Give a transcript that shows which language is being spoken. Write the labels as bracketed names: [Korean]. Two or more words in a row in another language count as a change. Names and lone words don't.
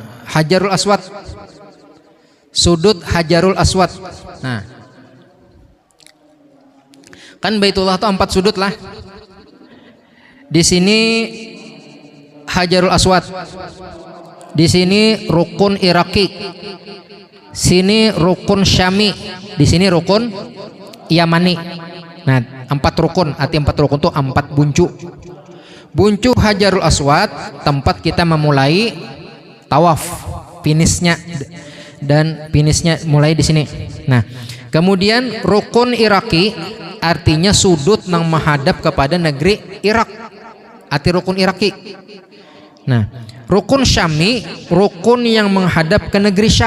[Banjar] Hajarul Aswad. Sudut Hajarul Aswad. Nah, kan Baitullah itu 4 sudut lah. Di sini Hajarul Aswad. Di sini rukun Iraki. Sini rukun Syami. Di sini rukun Yamani. Nah, 4 rukun. Arti 4 rukun itu 4 buncu. Buncu Hajarul Aswad tempat kita memulai tawaf, finishnya, dan finishnya mulai di sini. Nah, kemudian rukun Iraki artinya sudut yang menghadap kepada negeri Irak, arti rukun Iraki. Nah, rukun Syami rukun yang menghadap ke negeri Syam.